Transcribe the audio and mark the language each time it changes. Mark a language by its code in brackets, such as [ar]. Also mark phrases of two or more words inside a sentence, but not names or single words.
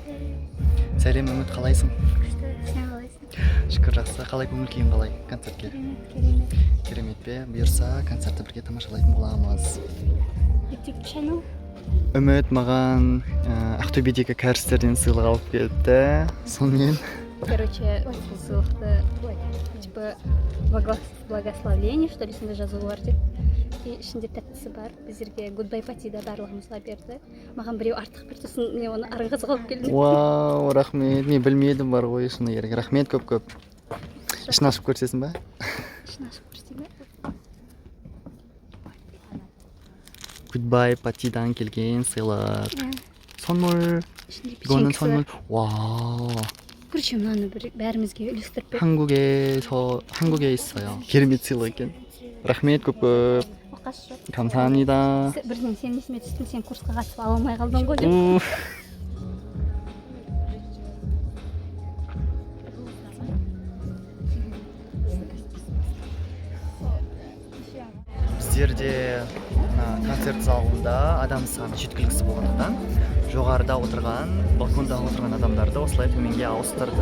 [kk] Сәлем Үміт, қалайсың? Шүкір, жақсы. Қалай көңіл күйің қалай концертке? Керемет пе? Бұйырса концертті бірге тамашалайтын боламыз. Үміт маған Ақтөбедегі кәрістерден сыйлық алып келді. Сонымен [ru] Короче, сыйлықты типа благословление, что ли, [kk] сонда жазуы бар деп. Ішінде тәттісі бар. Біздерге Goodbye Patida барлығымызға берді. Маған біреу артық берді, сосын мен оны арғызға алып келдім. Вау, рахмет. Мен білмедім бар ғой, шыны керек. Рахмет көп-көп. Ішін ашып көрсесің ба? Ішін ашып көрсесің ба? Goodbye Patidaдан келген сыйлық. [ko] 선물. 이거는 선물. 와. [kk] Короче, мынаны бәрімізге үлестіріп берді. [ko] 한국에 있어요. [kk] керемет сыйлық екен. Рахмет көп-көп. [ko] 감사합니다. [kk] Бірден сен есіме түстің, сен курсқа қатысып ала алмай қалдың ғой деп. Біздерде концерт залында адам саны жеткіліксіз болғандықтан жоғарыда отырған, балконда отырған адамдарды осылай төменге ауыстырды.